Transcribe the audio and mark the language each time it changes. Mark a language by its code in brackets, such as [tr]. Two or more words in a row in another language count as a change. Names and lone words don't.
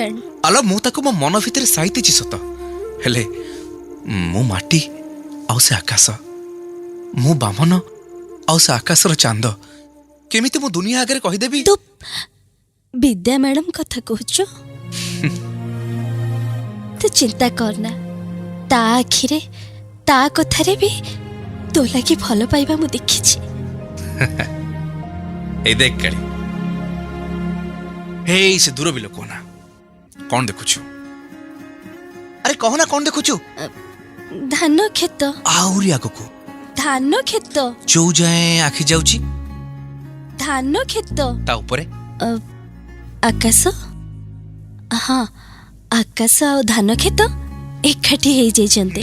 [or] ଆଲୋ, ମୁଁ ତାକୁ ମୋ ମନ ଭିତରେ ସାଇତିଛି ସତ, ହେଲେ ମୁଁ ମାଟି ଆଉ ସେ ଆକାଶ, ମୁଁ ବାମନ ଆଉ ସେ ଆକାଶର ଚାନ୍ଦ, କେମିତି ମୁଁ ଦୁନିଆ ଆଗରେ କହିଦେବି? ତୁ ବିଦ୍ୟା ମ୍ୟାଡାମ କଥା କହୁଛୁ? ତୁ ଚିନ୍ତା କରନା, ତା ଆଖିରେ ତା କଥାରେ ବି ତୋ ଲାଗି ଭଲ ପାଇବା ମୁଁ ଦେଖିଛି। ଏଇ ଦେଖ କାଲି, ହେଇ ସେ ଦୂର ବିଲ କୋଣ, କଣ ଦେଖୁଛୁ? ଆରେ କହ ନା କଣ ଦେଖୁଛୁ? ଧାନ କ୍ଷେତ। ଆହୁରି ଆଗକୁ? ଧାନ କ୍ଷେତ। ଯୋଉ ଯାଏ ଆଖି ଯାଉଛି? ଧାନ କ୍ଷେତ। ତା ଉପରେ? ଆକାଶ। ହଁ, ଆକାଶ ଆଉ ଧାନ କ୍ଷେତ ଏକାଠି ହେଇଯାଇଛନ୍ତି।